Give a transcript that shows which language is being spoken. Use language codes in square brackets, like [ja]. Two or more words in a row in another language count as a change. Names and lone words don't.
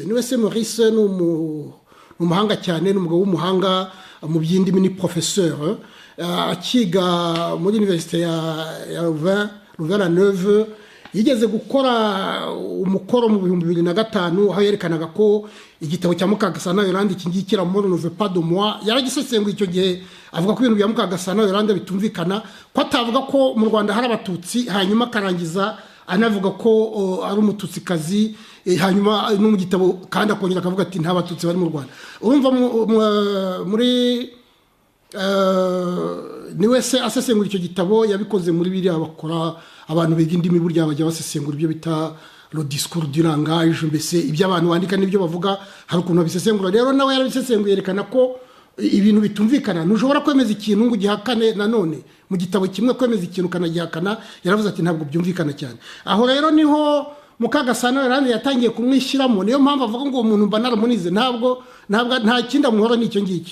[rw] Niwese Maurice ni umuhanga cyane, ni umugabo w'umuhanga mu by'indimi, ni professeur akiga muri université ya Louvain-la-Neuve. Yigeze gukora umukoro mu 2005 aho yerekanaga ko igitabo cya Mukagasana Yolande kingikira muri Nove pas de moi yaragisesenguye icyo gihe, avuga ko ibintu bya Mukagasana Yolande bitumvikana, ko atavuga ko mu Rwanda hari abatutsi, hanyuma karangiza anavuga ko ari umututsikazi, hanyuma no mu gitabo kandi akongera akavuga ati nta batutsi bari mu Rwanda. Urumva muri niwe se asesengura icyo gitabo yabikoze muri biriya bakora abantu biga indimi, burya bajya basesengura ibyo bita [fr] le discours du langage, [rw] mbese ibyo abantu bandika n'ibyo bavuga hari ukuntu babisesengura. Rero nawe yarabisesenguye yerekana ko ibintu bitumvikana, ntushobora kwemeza ikintu ngo ugihakane nanone mu gitabo kimwe, kwemeza ikintu kanagihakana. Yaravuze ati ntabwo byumvikana cyane. Aho rero niho Mukagasana Yolande yatangiye kumwishyiramo, niyo mpamvu avuga ngo umuntu mba naramunize, nta kindi amuhora n'icyo ngicyo.